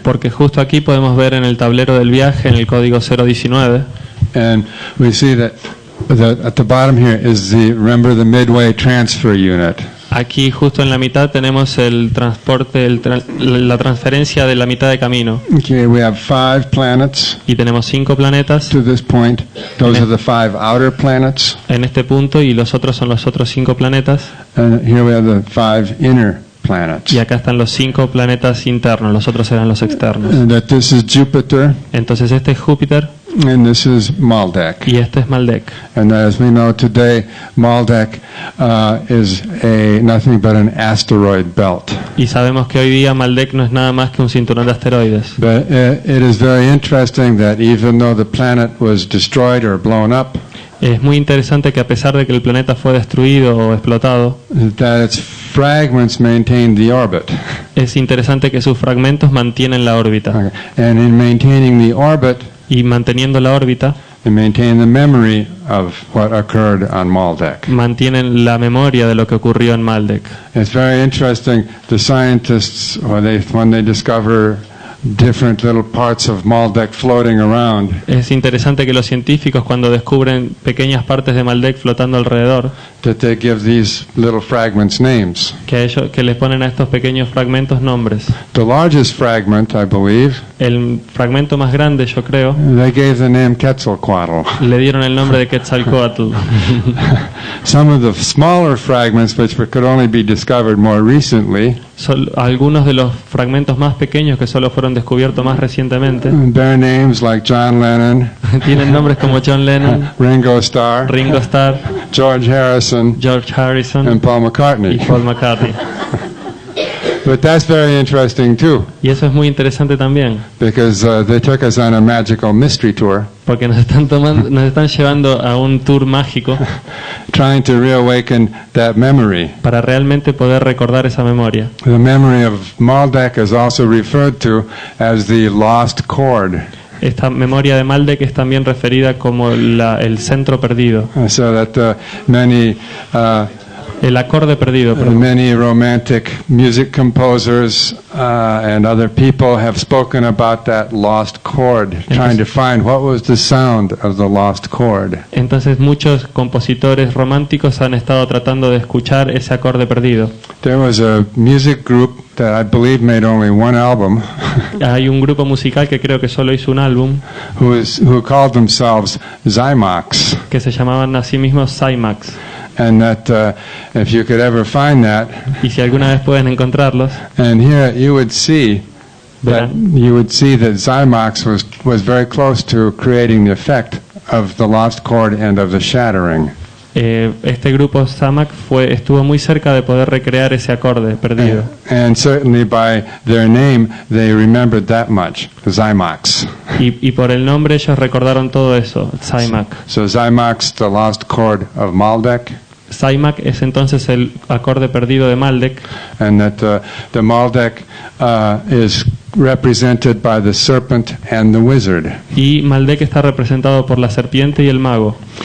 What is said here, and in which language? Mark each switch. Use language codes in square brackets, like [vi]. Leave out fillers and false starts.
[es] Porque justo aquí podemos ver en el tablero del viaje, en el código 019, [en] and we see that at the bottom here is remember the midway transfer unit. [es] aquí justo en la mitad tenemos el transporte, la transferencia de la mitad de camino. [en] Okay, we have 5 planets [es] Y tenemos 5 planetas [en] to this point. Those are the 5 outer planets, [es] en este punto y los otros son los otros 5 planetas. [en] and here we have the 5 inner planets. [es] Y acá están los 5 planetas internos, los otros eran los externos. [en] And that this is Jupiter, [es] Entonces este es Júpiter [en] and this is Maldek. [es] y este es Maldek. [en] And as we know today, Maldek is nothing but an asteroid belt. [es] Y sabemos que hoy día Maldek no es nada más que un cinturón de asteroides. [en] But it is very interesting that even though the planet was destroyed or blown up, [es] Es muy interesante que a pesar de que el planeta fue destruido o explotado, [en] that its fragments maintain the orbit. [es] es interesante que sus fragmentos mantienen la órbita. [en] Okay. And in maintaining the orbit, [es] Y manteniendo la órbita, [en] they maintain the memory of what occurred on Maldek. [es] mantienen la memoria de lo que ocurrió en Maldek. [en] It's very interesting. The scientists, when they discover different little parts of Maldek floating around, [es] Es interesante que los científicos, cuando descubren pequeñas partes de Maldek flotando alrededor, [en] that they give these little fragments names. [es] que les ponen a estos pequeños fragmentos nombres. [en] The largest fragment, I believe, [es] El fragmento más grande, yo creo, [en] they gave the name Quetzalcoatl. [es] le dieron el nombre de Quetzalcóatl. [en] Some of the smaller fragments, which could only be discovered more recently, [es] Algunos de los fragmentos más pequeños que solo fueron descubiertos más recientemente [en] bear names like John Lennon, [es] tienen nombres como John Lennon, [en] Ringo Starr, [es] Ringo Starr, [en] George Harrison, [es] George Harrison [en] and Paul [es] y [en] McCartney. [es] Paul McCartney. [en] But that's very interesting too, [es] Y eso es muy interesante también, [en] because they took us on a magical mystery tour, [es] porque nos están llevando a un tour mágico [en] trying to reawaken that memory. [es] para realmente poder recordar esa memoria. [en] The memory of Maldek is also referred to as the lost chord. [es] Esta memoria de Maldek es también referida como el centro perdido, [en] So that many [es] el acorde perdido. Perdón. [en] many romantic music composers and other people have spoken about that lost chord, trying to find what was the sound of the lost chord. [es] Entonces muchos compositores románticos han estado tratando de escuchar ese acorde perdido. [en] There was a music group that I believe made only one album, [es] Hay un grupo musical que creo que solo hizo un álbum [en] who called themselves Zymox, [es] que se llamaban a sí mismos Cymax. [en] and that if you could ever find that, [es] Y si alguna vez pueden encontrarlos, [en] and here you would see that [es] verán [en] Zymox was very close to creating the effect of the lost chord and of the shattering. [es] Este grupo Cymax estuvo muy cerca de poder recrear ese acorde perdido. [en] And certainly by their name, they remembered that much, Zymox. [es] Y por el nombre ellos recordaron todo eso, Cymax. [en] So Zymox, the lost chord of Maldek. [es] Saimak es entonces el acorde perdido de Maldek, [en] and that the Maldek is represented by the serpent and the wizard. [es] y Maldek está representado por la serpiente y el mago.